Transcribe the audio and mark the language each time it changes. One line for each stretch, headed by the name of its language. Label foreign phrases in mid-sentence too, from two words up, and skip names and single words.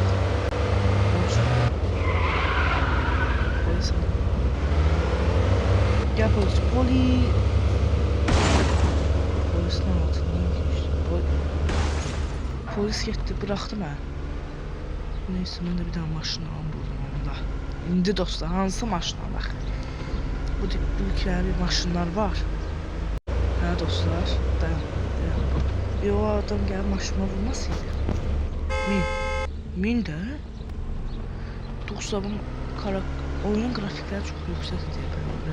Turkish: Polis. Gel polis. Polisin altından geçti.
Azerbaijani: Polis getdi, bıraktı mı?
Turkish: Neyse ben de bir daha maşını buldum onda.
Azerbaijani: İndi dostlar, hansı maşına bak.
Turkish: Bu tip ülkelerde maşınlar var.
Azerbaijani: Ha dostlar, dayan. O adam gəlib maşıma vurmasıydı. Min de. Dostlar bunun oyunun grafikləri çox yüksək deyə belə.